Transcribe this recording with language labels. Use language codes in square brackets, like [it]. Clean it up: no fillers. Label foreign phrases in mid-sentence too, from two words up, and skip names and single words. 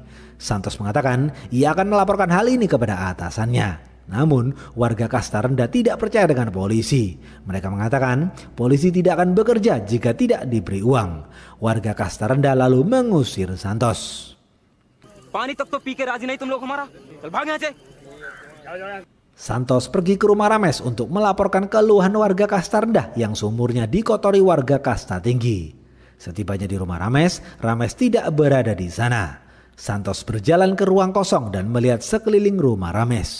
[id] Santos mengatakan ia akan melaporkan hal ini kepada atasannya. Namun warga kasta rendah tidak percaya dengan polisi. Mereka mengatakan polisi tidak akan bekerja jika tidak diberi uang. Warga kasta rendah lalu mengusir Santos. [hi] पानी तक तो पी के राजी नहीं तुम लोग हमारा। चल भाग यहाँ से। [id] Santos pergi ke rumah Rames untuk melaporkan keluhan warga kasta rendah yang sumurnya dikotori warga kasta tinggi. Setibanya di rumah Rames, Rames tidak berada di sana. Santos berjalan ke ruang kosong dan melihat sekeliling rumah Rames.